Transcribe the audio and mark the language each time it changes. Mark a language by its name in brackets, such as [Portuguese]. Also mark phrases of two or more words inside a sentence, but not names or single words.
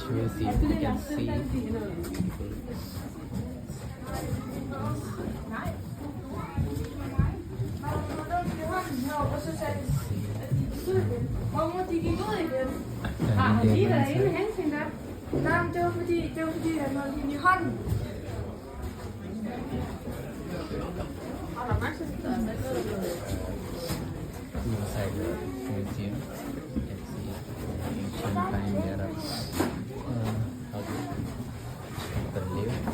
[English] see, you can see. [Danish] Hvor de gik ud igen. Har Han lige derinde hente hende der. Nej, men det var fordi han havde hende i hånden. Og der er Max, der er med noget. [English] Inside the museum, you can see ancient time there are how people live.